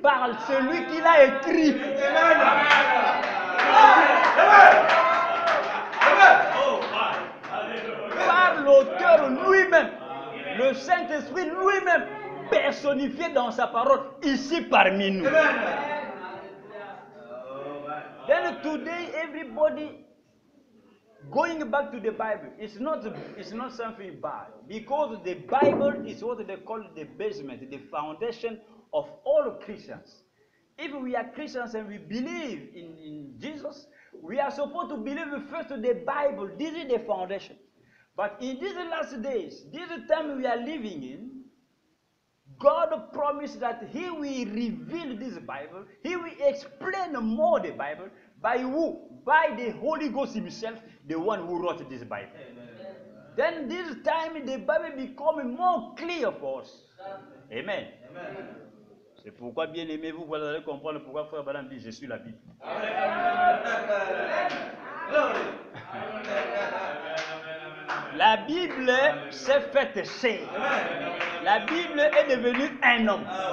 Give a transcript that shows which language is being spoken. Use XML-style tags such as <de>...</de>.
<fr>Par celui qui l'a écrit. Par l'auteur lui-même. Le Saint-Esprit lui-même personnifié dans sa parole ici parmi nous.</fr> <en>Then today everybody going back to the Bible is not something bad, because the Bible is what they call the basement, the foundation of all Christians. If we are Christians and we believe in Jesus, we are supposed to believe first the Bible. This is the foundation. But in these last days, this time we are living in, God promised that He will reveal this Bible. He will explain more the Bible. By who? By the Holy Ghost Himself, the one who wrote this Bible. Amen. Then this time the Bible becomes more clear for us. Amen. Amen.</en> <fr>C'est pourquoi, bien aimé, vous allez comprendre pourquoi Frère Branham dit, je suis la Bible. La Bible s'est faite chair. La Bible est devenue un homme.</fr>